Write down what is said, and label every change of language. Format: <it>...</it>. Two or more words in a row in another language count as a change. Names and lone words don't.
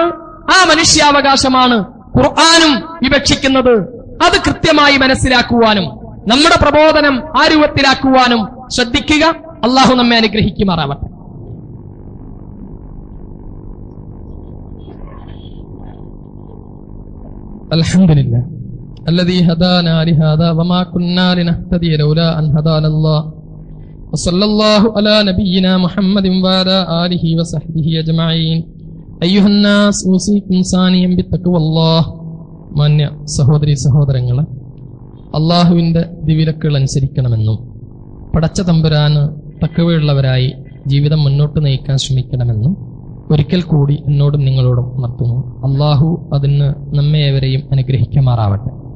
<ml>ആ മനുഷ്യാവകാശമാണ് ഖുർആനും വിവക്ഷിക്കുന്നത്. അത് കൃത്യമായി മനസ്സിലാക്കുവാനും നമ്മുടെ പ്രബോധനം ആ രൂപത്തിലാക്കുവാനും ശ്രദ്ധിക്കുക. അള്ളാഹു നമ്മെ അനുഗ്രഹിക്കുമാറാവട്ടെ.</ml> <ar>അൽഹംദുലില്ലാഹ് الذي هدانا لهذا وما كنا لنهتدي لولا أن هدانا الله وصلى الله على نبينا محمد وعلى آله وصحبه أجمعين أيها الناس أوصيكم ثانيا بتقوى الله.</ar> <ml>മാന്യ സഹോദരി സഹോദരങ്ങളെ, അള്ളാഹുവിന്റെ ദിവിലക്കുകൾ അനുസരിക്കണമെന്നും പടച്ച തമ്പുരാന് തഖ്വയുള്ളവരായി ജീവിതം മുന്നോട്ട് നയിക്കാൻ ശ്രമിക്കണമെന്നും ഒരിക്കൽ കൂടി എന്നോടും നിങ്ങളോടും ഉണർത്തുന്നു. അള്ളാഹു അതിന് നമ്മെ ഏവരെയും അനുഗ്രഹിക്കുമാറാവട്ടെ.</ml>